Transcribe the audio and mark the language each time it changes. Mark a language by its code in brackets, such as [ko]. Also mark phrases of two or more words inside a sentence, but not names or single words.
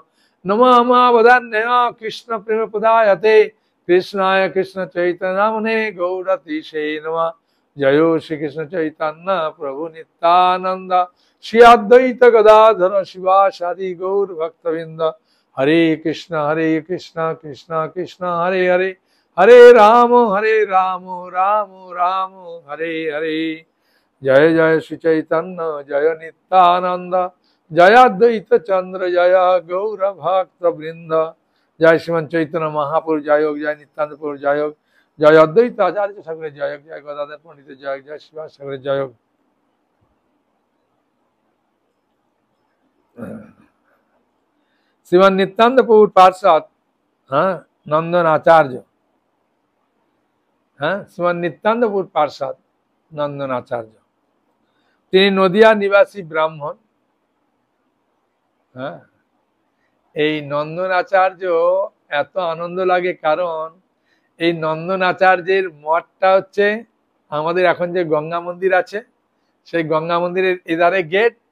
[sa] नमः अमावदान्यः कृष्ण प्रेम पदायते कृष्णाय कृष्ण चैतन्य नामने गौरतीशे नमः। जयो श्री कृष्ण चैतन्य प्रभु नित्यानंद श्री अद्वैत गदाधर शिवासादि गौर भक्तवृंद। हरे कृष्ण कृष्ण कृष्ण हरे हरे हरे राम राम राम हरे हरे। जय जय श्री चैतन्य जय नित्यानंद जय अद्वैत चंद्र जय गौर भक्त वृंद। जय श्रीमन चैतन्य महापुरुष जय जय नित्यानंद पुरुष जय जय अद्वैत आचार्य सागर जय जय गदाधर पंडित जय जय शिवास सागर जय। [bn] श्रीमन नित्यानंद प्रभु पार्षद नंदन आचार्य श्रीमन नित्यानंद प्रभु पार्षद नंदन आचार्य তিনি নদিয়া নিবাসী ব্রাহ্মণ। এই নন্দন আচার্য এত আনন্দ লাগে কারণ এই নন্দন আচার্যের মঠটা হচ্ছে আমাদের এখন যে গঙ্গা মন্দির আছে সেই গঙ্গা মন্দিরের এধারে গেট।